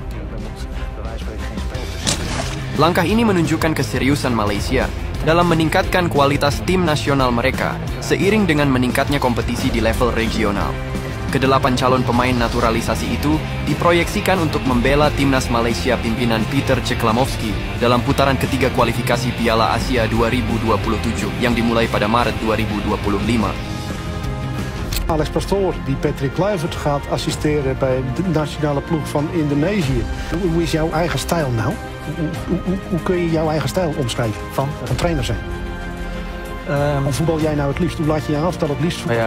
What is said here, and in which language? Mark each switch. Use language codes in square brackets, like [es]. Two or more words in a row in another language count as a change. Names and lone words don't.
[id] Langkah ini menunjukkan keseriusan Malaysia dalam meningkatkan kualitas tim nasional mereka seiring dengan meningkatnya kompetisi di level regional. Kedelapan calon pemain naturalisasi itu diproyeksikan untuk membela timnas Malaysia pimpinan Peter Ceklamovski dalam putaran ketiga kualifikasi Piala Asia 2027 yang dimulai pada Maret 2025. [nl] Alex Pastoor, die Patrick Kluivert gaat assisteren bij de nationale ploeg van Indonesië. Hoe is jouw eigen stijl nou? Hoe kun je jouw eigen stijl omschrijven van trainer zijn? Hoe voetbal jij nou het liefst? Hoe laat je je afstel het liefst voetballen?